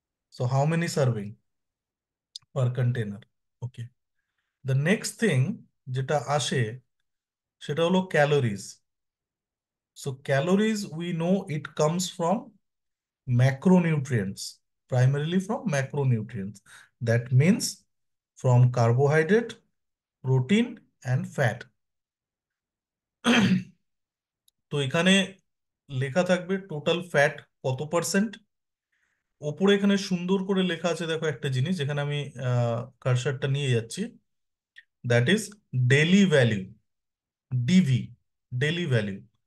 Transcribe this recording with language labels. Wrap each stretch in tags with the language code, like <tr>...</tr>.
<en>So how many serving per container? Okay. The next thing</en> <bn>যেটা আসে সেটা হলো calories.</bn> <en>So calories, we know it comes from macronutrients, primarily from macronutrients. That means from carbohydrate, protein and fat.</en> <bn>তো এখানে লেখা থাকবে total fat কত percent. ওপরে এখানে সুন্দর করে লেখা আছে, দেখো একটা জিনিস যেখানে আমি কার্সারটা নিয়ে যাচ্ছি,</bn> <en>That is daily value, DV, daily value.</en>